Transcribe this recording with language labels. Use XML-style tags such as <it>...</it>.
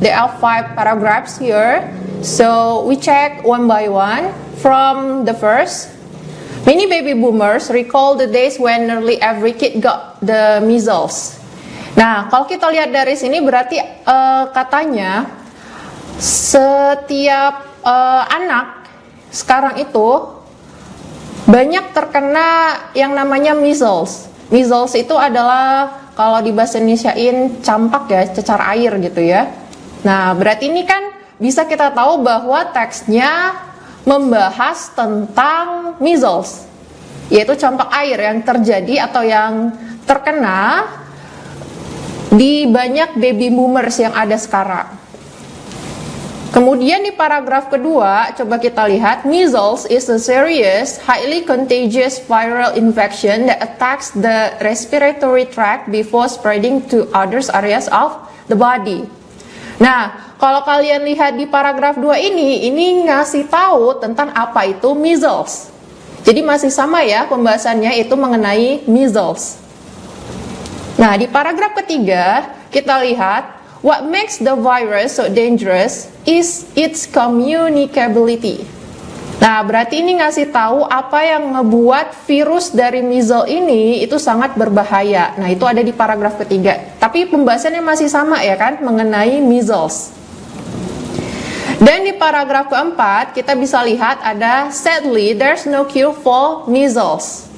<en>There are 5 paragraphs here. So we check one by one. From the first, many baby boomers recall the days when nearly every kid got the measles.</en> <id>Nah, kalau kita lihat dari sini berarti katanya setiap anak sekarang itu banyak terkena yang namanya measles. Measles itu adalah kalau di bahasa Indonesiain campak ya, cecar air gitu ya. Nah, berarti ini kan bisa kita tahu bahwa teksnya membahas tentang measles, yaitu campak air yang terjadi atau yang terkena di banyak baby boomers yang ada sekarang. Kemudian di paragraf kedua, coba kita lihat,</id> <en>measles is a serious, highly contagious viral infection that attacks the respiratory tract before spreading to other areas of the body.</en> <id>Nah, kalau kalian lihat di paragraf 2 ini ngasih tahu tentang apa itu measles. Jadi masih sama ya pembahasannya, itu mengenai measles. Nah, di paragraf ketiga, kita lihat,</id> <en>what makes the virus so dangerous is its communicability.</en> <id>Nah, berarti ini ngasih tahu apa yang ngebuat virus dari measles ini itu sangat berbahaya. Nah, itu ada di paragraf ketiga. Tapi pembahasannya masih sama ya kan, mengenai measles. Dan di paragraf keempat, kita bisa lihat ada</id> <en>sadly there's no cure for measles.</en>